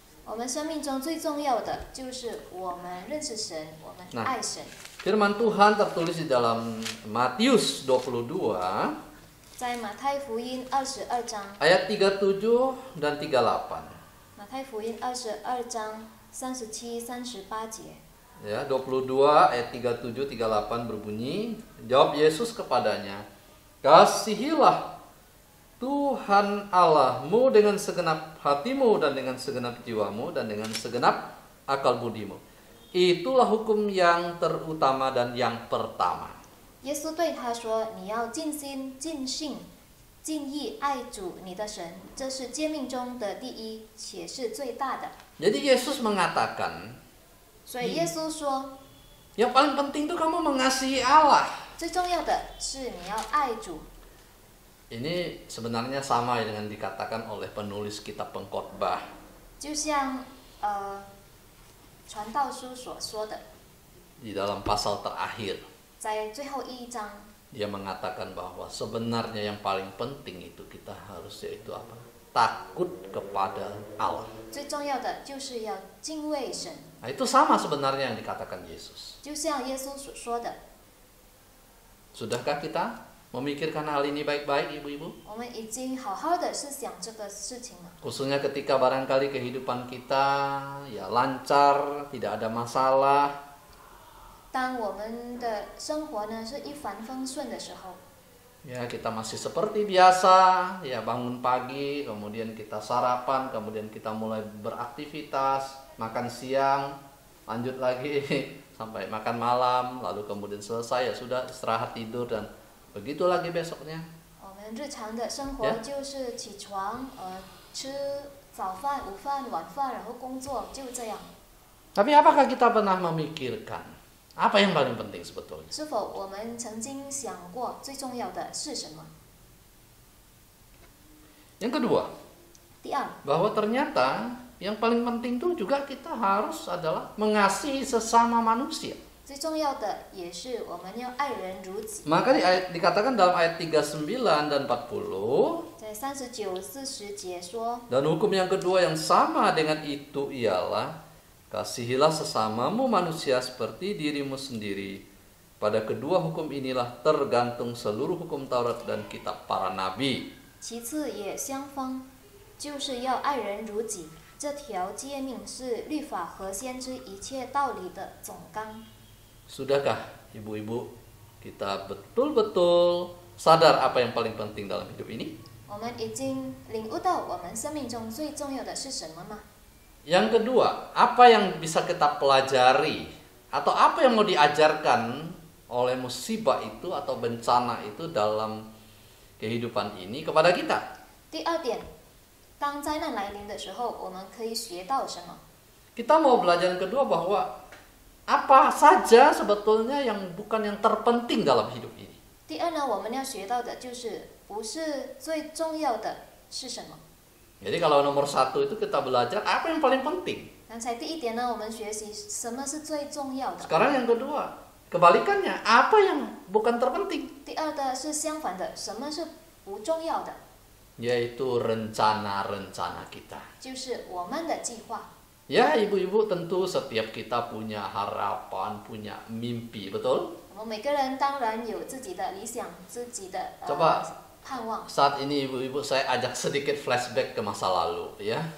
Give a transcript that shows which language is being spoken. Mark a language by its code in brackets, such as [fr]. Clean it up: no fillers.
[zh] 我们生命中最重要的就是我们认识神，我们爱神。 [id] Firman Tuhan tertulis di dalam Matius 22 [zh] 在马太福音22章， [id] ayat 37 dan 38. [zh] 马太福音22章37、38节。 [id] Ya, 22 ayat 37 38 berbunyi, jawab Yesus kepadanya, kasihilah Tuhan Allahmu dengan segenap hatimu dan dengan segenap jiwamu dan dengan segenap akal budimu. Itulah hukum yang terutama dan yang pertama. [zh] 耶稣对他说：“你要尽心、尽性、尽意爱主你的神，这是诫命中的第一，且是最大的。” [id] Jadi Yesus mengatakan, [zh] 所以耶稣说， [id] yang paling penting itu kamu mengasihi Allah. [zh] 最重要的是你要爱主。 [id] Ini sebenarnya sama dengan dikatakan oleh penulis kitab Pengkhotbah. [zh] 就像传道书所说的， [id] Di dalam pasal terakhir, [zh] 在最后一章， [id] dia mengatakan bahwa sebenarnya yang paling penting itu kita harus yaitu apa? Takut kepada Allah. [zh] 最重要的就是要敬畏神， [id] Nah, itu sama sebenarnya yang dikatakan Yesus. [zh] 就像耶稣所说的。 [id] Sudahkah kita memikirkan hal ini baik-baik, ibu-ibu? [zh] 我们已经好好的是想这个事情了。 [id] Khususnya ketika barangkali kehidupan kita ya lancar, tidak ada masalah. [zh] 当我们的生活呢是一帆风顺的时候， [id] Ya, kita masih seperti biasa, ya bangun pagi, kemudian kita sarapan, kemudian kita mulai beraktivitas, makan siang, lanjut lagi sampai makan malam, lalu kemudian selesai ya sudah istirahat tidur dan begitu lagi besoknya. [zh] 我们日常的生活 Yeah. 就是起床，吃早饭、午饭、晚饭，然后工作，就这样。 [id] Tapi apakah kita pernah memikirkan apa yang paling penting sebetulnya? [zh] 是否我们曾经想过最重要的是什么？ [id] Yang kedua, [zh] 第二， [id] bahwa ternyata yang paling penting itu juga kita harus adalah mengasihi sesama manusia. [zh] 最重要的也是我们要爱人如己。 [id] Maka dikatakan dalam ayat 39 dan 40, [zh] 在39、40节说， [id] dan hukum yang kedua yang sama dengan itu ialah kasihilah sesamamu manusia seperti dirimu sendiri. Pada kedua hukum inilah tergantung seluruh hukum Taurat dan kitab para nabi. [zh] 其次也相仿，就是要爱人如己。这条诫命是律法和先知一切道理的总纲。 [id] Sudahkah ibu-ibu kita betul-betul sadar apa yang paling penting dalam hidup ini? [zh] 我们已经领悟到我们生命中最重要的是什么吗？ [id] Yang kedua, apa yang bisa kita pelajari atau apa yang mau diajarkan oleh musibah itu atau bencana itu dalam kehidupan ini kepada kita? [zh] 第二点，当灾难来临的时候，我们可以学到什么？ [id] Kita mau belajar yang kedua bahwa apa saja sebetulnya yang bukan yang terpenting dalam hidup ini. [zh] 第二呢，我们要学到的就是不是最重要的是什么？ [id] Jadi kalau nomor satu itu kita belajar apa yang paling penting. [zh] 刚才第一点呢，我们学习什么是最重要的。 [id] Sekarang yang kedua, kebalikannya, apa yang bukan terpenting? [zh] 第二的是相反的，什么是不重要的？ [id] Yaitu rencana-rencana kita. [zh] 就是我们的计划。 [id] Ya, ibu-ibu tentu setiap kita punya harapan, punya mimpi, betul? [zh] 我们每个人当然有自己的理想，自己的 [id] Coba [zh] 盼望。 [id] saat ini ibu-ibu saya ajak sedikit flashback ke masa lalu ya.